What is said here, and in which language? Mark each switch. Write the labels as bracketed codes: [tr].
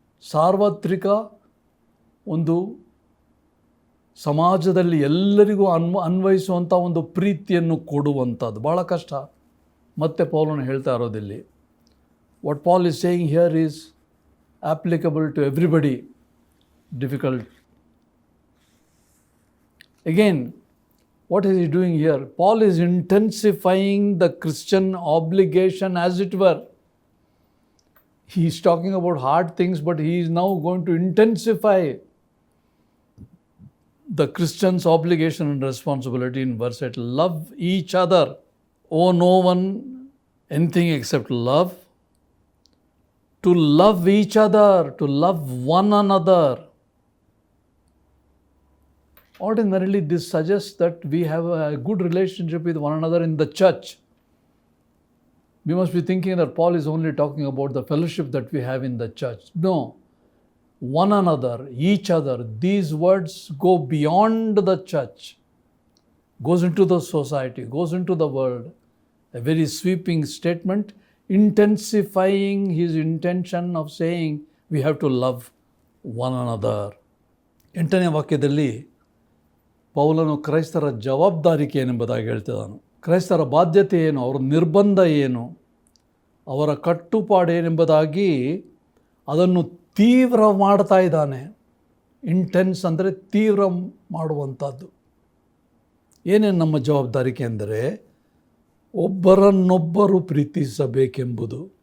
[kn] ಸಾರ್ವತ್ರಿಕ ಒಂದು ಸಮಾಜದಲ್ಲಿ ಎಲ್ಲರಿಗೂ ಅನ್ವಯಿಸುವಂಥ ಒಂದು ಪ್ರೀತಿಯನ್ನು ಕೊಡುವಂಥದ್ದು ಭಾಳ ಕಷ್ಟ. ಮತ್ತೆ ಪೌಲನು ಹೇಳ್ತಾ ಇರೋದಿಲ್ಲಿ, [en] What Paul is saying here is applicable to everybody. Difficult. Again, what is he doing here? Paul is intensifying the Christian obligation, as it were. He is talking about hard things, but he is now going to intensify the Christian's obligation and responsibility in verse 8. Love each other. Owe no one anything except love. To love each other, to love one another. Ordinarily, this suggests that we have a good relationship with one another in the church. We must be thinking that Paul is only talking about the fellowship that we have in the church. No. One another, each other, these words go beyond the church, goes into the society, goes into the world. A very sweeping statement, intensifying his intention of saying we have to love one another. [kn] 8ನೇ ವಾಕ್ಯದಲ್ಲಿ ಪೌಲನು ಕ್ರೈಸ್ತರ ಜವಾಬ್ದಾರಿಕೆ ಏನೆಂಬುದಾಗಿ ಹೇಳ್ತಿದ್ದಾನು. ಕ್ರೈಸ್ತರ ಬಾಧ್ಯತೆ ಏನು, ಅವರ ನಿರ್ಬಂಧ ಏನು, ಅವರ ಕಟ್ಟುಪಾಡು ಏನೆಂಬುದಾಗಿ ಅದನ್ನು ತೀವ್ರ ಮಾಡ್ತಾ ಇದ್ದಾನೆ. ಇಂಟೆನ್ಸ್ ಅಂದರೆ ತೀವ್ರ ಮಾಡುವಂಥದ್ದು. ಏನೇನು ನಮ್ಮ ಜವಾಬ್ದಾರಿಕೆ ಅಂದರೆ ಒಬ್ಬರನ್ನೊಬ್ಬರು ಪ್ರೀತಿಸಬೇಕೆಂಬುದು.